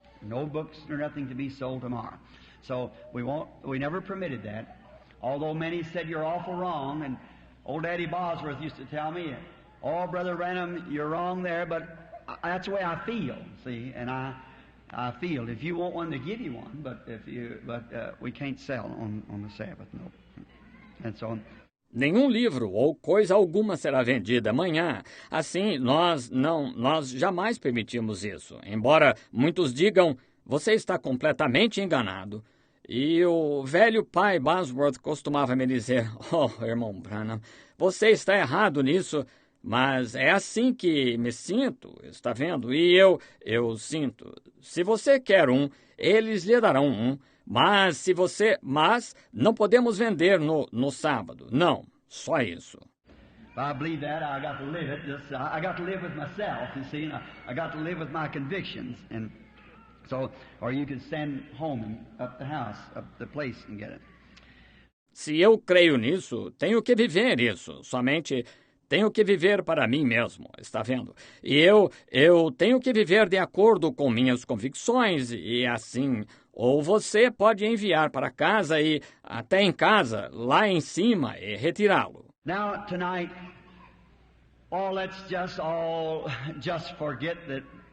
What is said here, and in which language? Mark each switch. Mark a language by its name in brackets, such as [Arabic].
[English] No books or nothing to be sold tomorrow. So we never permitted that. Although many said you're awful wrong, and old Daddy Bosworth used to tell me, "Oh, Brother Branham, you're wrong there," but that's the way I feel. See, and I feel if you want one, to give you one, but we can't sell on the Sabbath, no. And so. [Portuguese] Nenhum livro ou coisa alguma será vendida amanhã. Assim, nós jamais permitimos isso. Embora muitos digam, você está completamente enganado. E o velho pai Bosworth costumava me dizer, oh, irmão Branham, você está errado nisso, mas é assim que me sinto, está vendo? E eu sinto. Se você quer um, eles lhe darão um. Mas não podemos vender no sábado. Não, só isso. [English] If I believe that, I got to live it. I got to live with myself, you see. I got to live with my convictions, and so, or you can send home up the house, up the place, and get it. [Portuguese] Se eu creio nisso, tenho que viver isso. Somente tenho que viver para mim mesmo, está vendo? E eu tenho que viver de acordo com minhas convicções e assim. Ou você pode enviar para casa e até em casa, lá em cima, e retirá-lo. [English] Now tonight, let's just forget that